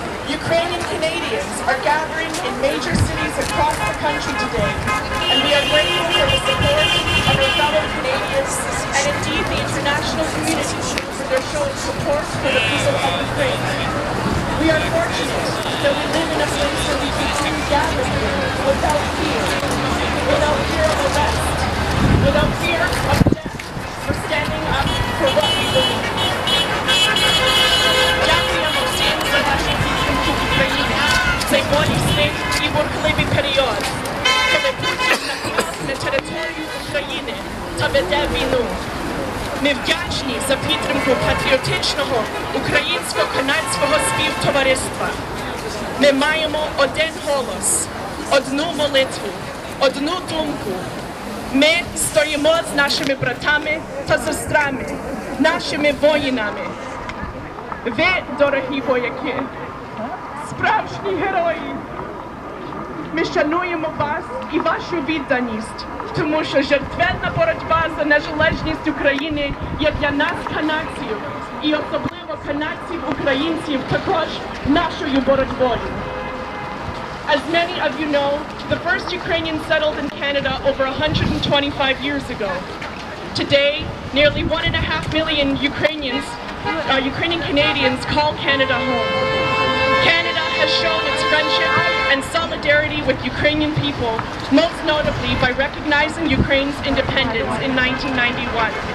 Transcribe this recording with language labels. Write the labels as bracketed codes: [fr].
[en] Ukrainian Canadians are gathering in major cities across the country today, and we are grateful for the support of our fellow Canadians and indeed the international community for their showing support for the people of Ukraine. We are fortunate that we live in a place where we can truly gather here without fear of arrest, without fear of death, for standing up for what we believe. [uk] Дякуємо всім за вашу підтримку України. Цей болісний і бурхливий період, коли Путін напав на територію України та веде війну. Ми вдячні за підтримку патріотичного українсько-канадського співтовариства. Ми маємо один голос, одну молитву, одну думку. Ми стоїмо з нашими братами та сестрами, нашими воїнами. Ви, дорогі вояки, справжні герої. Ми шануємо вас і вашу відданість, тому що жертвенна боротьба за незалежність України є для нас, канадців, і особливо канадців-українців, також нашою боротьбою. [en] As many of you know, the first Ukrainians settled in Canada over 125 years ago. Today, nearly 1.5 million Ukrainian Canadians call Canada home. Canada has shown its friendship and solidarity with Ukrainian people, most notably by recognizing Ukraine's independence in 1991.